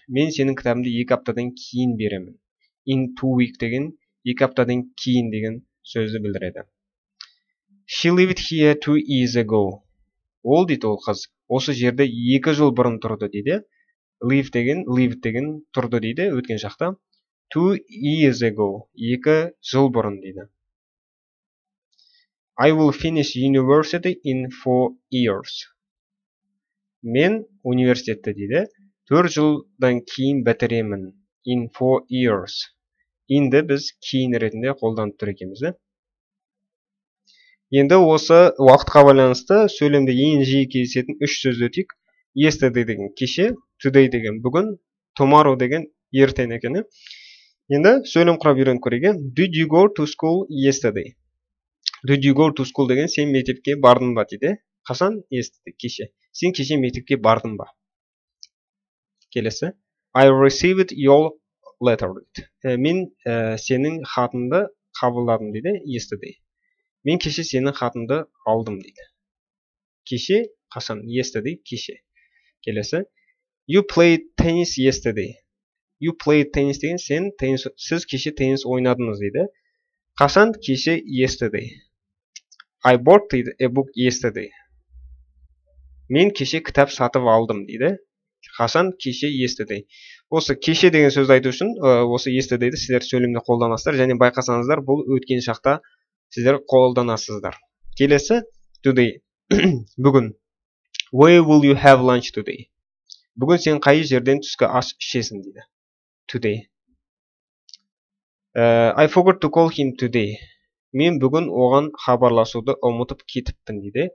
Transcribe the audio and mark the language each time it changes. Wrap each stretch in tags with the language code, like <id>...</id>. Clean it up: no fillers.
<kk>Мен сенің кітабыңды 2 аптадан кейін беремін.</kk> <en>In 2 weeks</en> <kk>деген 2 аптадан кейін деген сөзді білдіреді.</kk> <en>She lived here 2 years ago.</en> <kk>Ол дейді ол қыз. Осы жерде 2 жыл бұрын тұрды дейді. Lived деген тұрды дейді өткен шақта.</kk> <en>2 years ago.</en> <kk>2 жыл бұрын дейді.</kk> <en>I will finish university in 4 years.</en> <kk>Мен университетті дейді 4 жылдан кейін бітіремін.</kk> <en>In 4 years.</en> <kk>Инді біз кейін ретінде қолданып тұр екенбіз. Енді осы уақытқа байланысты сөйлемде ең жиі кездесетін 3 сөзді өтейік. Yesterday деген кеше, today деген бүгін, tomorrow деген ертең екен. Енді сөйлем құрап үйреніп көрейік.</kk> <en>Did you go to school yesterday? Did you go to school</en> <kk>деген сен мектепке бардың ба дейді. Қашан?</kk> <en>Yesterday, кеше.</en> <kk>Сен кеше мектепке бардың ба? Келесі.</kk> <en>I received your letter.</en> <kk>Мен сенің хатыңды қабылдадым дейді.</kk> <en>Yesterday.</en> <kk>Мен кеше сенің хатыңды алдым дейді. Кеше, қашан?</kk> <en>Yesterday, кеше.</en> <kk>Келесі.</kk> <en>You played tennis yesterday. You played tennis</en> <kk>деген сіз кеше теннис ойнадыңыз дейді. Қашан? Кеше, yesterday.</kk> <en>I bought a book yesterday.</en> <kk>Мен кеше кітап сатып алдым дейді. Қашан? Кеше, yesterday. Осы кеше деген сөзді айту үшін осы yesterdayді сіздер сөйлемде қолданасыздар және байқасаңыздар бұл өткен шақта сіздер қолданасыздар. Келесі today. Бүгін.</kk> <en>Where will you have lunch today?</en> <kk>Бүгін сен қай жерден түскі ас ішесің дейді.</kk> <en>Today. I forgot to call him today.</en> <kk>Мен бүгін оған хабарласуды ұмытып кетіппін дейді.</kk>